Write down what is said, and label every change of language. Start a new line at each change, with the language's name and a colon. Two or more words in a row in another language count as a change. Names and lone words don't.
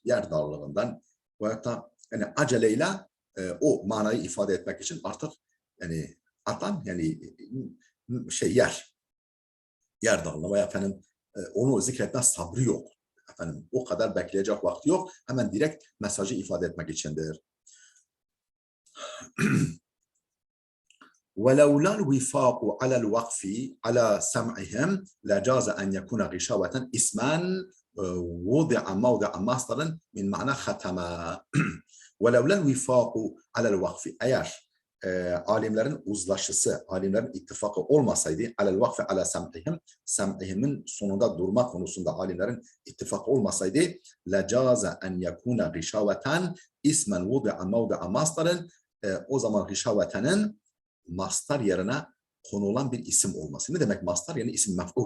Turkish: Yer darlığından veyahut da yani aceleyle o manayı ifade etmek için artık yani atan yani yer darlığı veya efendim onu zikretme sabrı yok. Efendim o kadar bekleyecek vakti yok. Hemen direkt mesajı ifade etmek içindir.
Arabic: ولولا الوفاق على الوقف على سمعهم لجاز أن يكون غشاوة اسما وضع موضع مصدر من معنى ختم ولولا الوفاق على الوقف
Turkish: eğer alimlerin uzlaşısı, alimlerin ittifakı olmasaydı
Arabic: على الوقف على سمعهم
Turkish: sonunda durma konusunda alimlerin ittifakı olmasaydı
Arabic: لجاز أن يكون غشاوة اسما وضع موضع
Turkish: mastarın o zaman gişavetenin mastar yerine konulan bir isim olması. Ne demek mastar? Yani isim mef'ul.